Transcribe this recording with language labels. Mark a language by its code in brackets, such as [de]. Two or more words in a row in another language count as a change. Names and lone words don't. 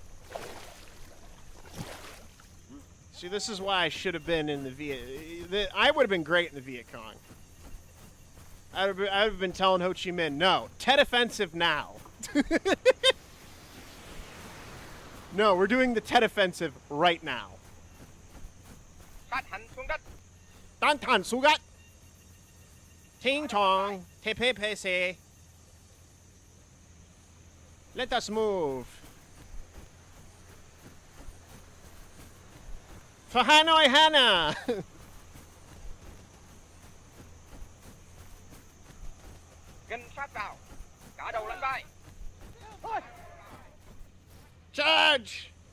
[en] See, this is why I should have been in the I would have been great in the Viet Cong. I would have been telling Ho Chi Minh, no, Tet offensive now. No, we're doing the Tet offensive right now. Tan tan sugat. Ting tong. Te pe pe se. Let us move. For Hanoi Hana. Charge!